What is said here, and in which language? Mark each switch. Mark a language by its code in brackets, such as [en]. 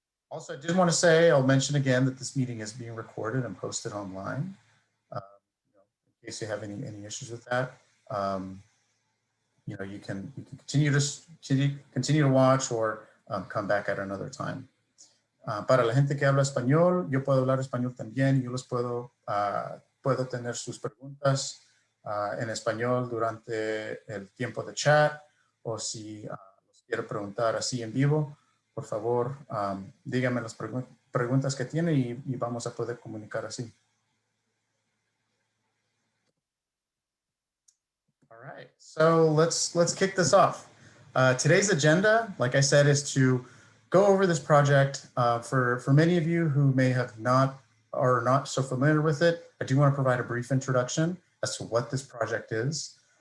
[en] Also, I did want to say, I'll mention again that this meeting is being recorded and posted online. In case you have any issues with that, you can continue to watch or come back at another time. [es] Para la gente que habla español, yo puedo hablar español también. Yo los puedo tener sus preguntas en español durante el tiempo de chat, o si los quiero preguntar así en vivo, por favor, díganme las preguntas que tiene y vamos a poder comunicar así. [en] All right, so let's kick this off. Today's agenda, like I said, is to go over this project. For many of you who may have not so familiar with it, I do want to provide a brief introduction as to what this project is.